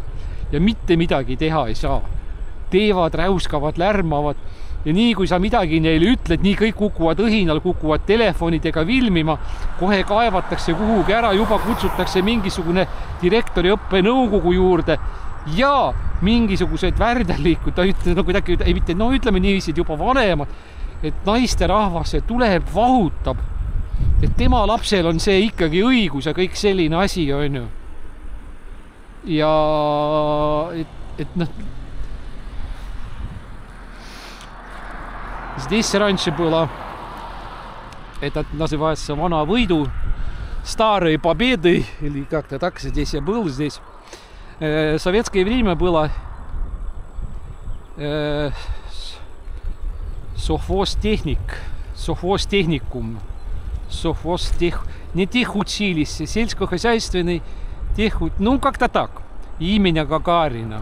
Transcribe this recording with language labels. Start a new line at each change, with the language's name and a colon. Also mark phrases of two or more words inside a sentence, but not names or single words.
Estonian: Ja mitte midagi teha ei saa. Teevad, räuskavad, lärmavad ja nii kui sa midagi neile ütled, nii kõik kukuvad õhinal, kukuvad telefonidega filmima, kohe kaevatakse kuhugi ära, juba kutsutakse mingisugune direktori õppenõukogu juurde ja mingisugused värdelikud, ta ütles, no kuidagi, ei mitte, no ütleme niiviisi, et juba vanemad, et naisterahvas tuleb, vahutab, et tema lapsel on see ikkagi õigus ja kõik selline asi, on ju. Ja et noh,
Russian: здесь раньше было, это называется Вана Выйду, Старые Победы, или как-то так, здесь я был, здесь. В советское время было совхозтехникум, не техучилище, сельскохозяйственный ну как-то так, имени Гагарина.